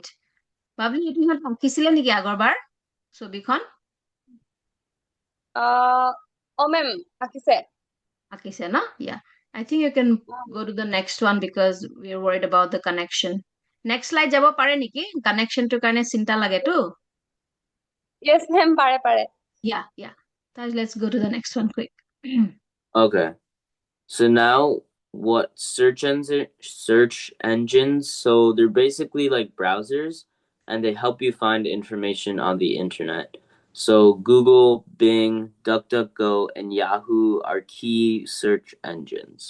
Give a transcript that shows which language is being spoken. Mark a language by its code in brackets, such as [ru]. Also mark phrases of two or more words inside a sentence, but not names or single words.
[as] Babli, এইটো ইহঁত আঁকিছিলে নেকি আগৰবাৰ ছবিখন? মেম আঁকিছে। আঁকিছে ন? [en] Yeah. I think you can go to the next one because we are worried about the connection. Next slide [as] যাব পাৰে নেকি? Connectionটোৰ কাৰণে চিন্তা লাগেতো। Yes, মেম পাৰে। [en] Yeah. Let's go to the next one quick. Okay. So now what search engines, so they're basically like browsers, and they help you find information on the internet. So Google, Bing, DuckDuckGo, and Yahoo are key search engines.